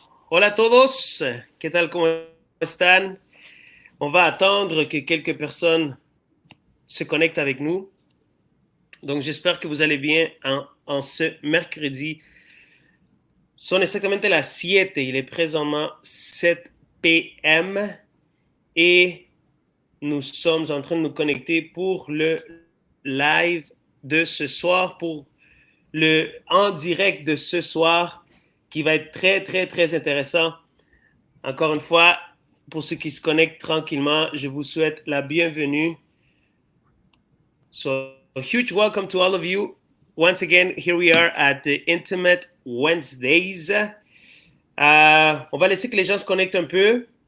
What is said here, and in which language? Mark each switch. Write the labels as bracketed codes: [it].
[es] Hola a todos, ¿qué tal, cómo están? [fr] On va attendre que quelques personnes se connectent avec nous. Donc, j'espère que vous allez bien en ce mercredi. [es] Son exactamente las 7, [fr] il est présentement 7 p.m. et nous sommes en train de nous connecter pour le live de ce soir, pour le en direct de ce soir, qui va être très, très, très intéressant. Encore une fois, pour ceux qui se connectent tranquillement, je vous souhaite la bienvenue. [en] So, a huge welcome to all of you. Once again, here we are at the Intimate Wednesdays. [fr] On va laisser que les gens se connectent un peu.